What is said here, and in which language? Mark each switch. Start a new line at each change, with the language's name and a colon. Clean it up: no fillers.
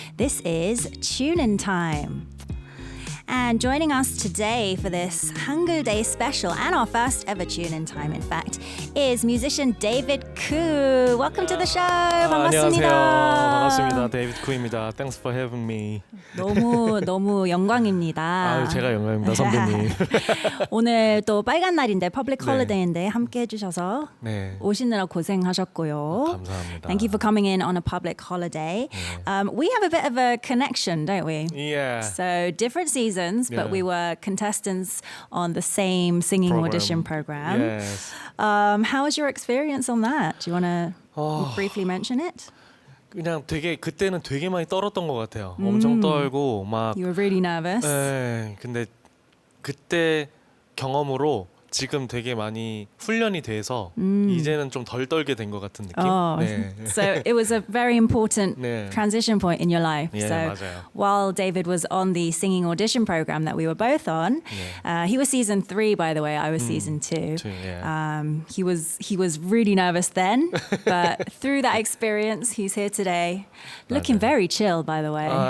English: This is Tune-In Time. And joining us today for this Hangul Day special and our first ever Tune-In Time, in fact, is musician David Koo. Welcome to the show.
Korean: 반갑습니다. 안녕하세요. 반갑습니다. David Koo입니다.
English: Thanks for having me.
Korean: 너무 영광입니다. 아유, 제가 영광입니다, 선배님. 오늘 또 빨간 날인데
English: public holiday
Korean: 인데 함께 해주셔서 네. 오시느라 고생하셨고요. 감사합니다.
English: Thank you for coming in on a public holiday. We have a bit of a connection, don't we? Yeah. So different seasons, but we were contestants on the same singing audition program. Yes. How was your experience on that? Do you want to briefly mention it?
Korean: 그냥 그때는 되게 많이 떨었던 것 같아요. 엄청 떨고 막.
English: You were really nervous.
Korean: 네. 근데 그때 경험으로 지금 되게 많이 훈련이 돼서 이제는 좀 덜 떨게 된 것 같은 느낌. 네.
English: So it was a very important
Korean: 네.
English: transition point in your life.
Korean: 예,
English: so
Korean: 맞아요.
English: while David was on the singing audition program that we were both on, he was season 3, by the way. I was season 2. yeah. He was really nervous then, but through that experience, he's here today, looking very chill, by the way.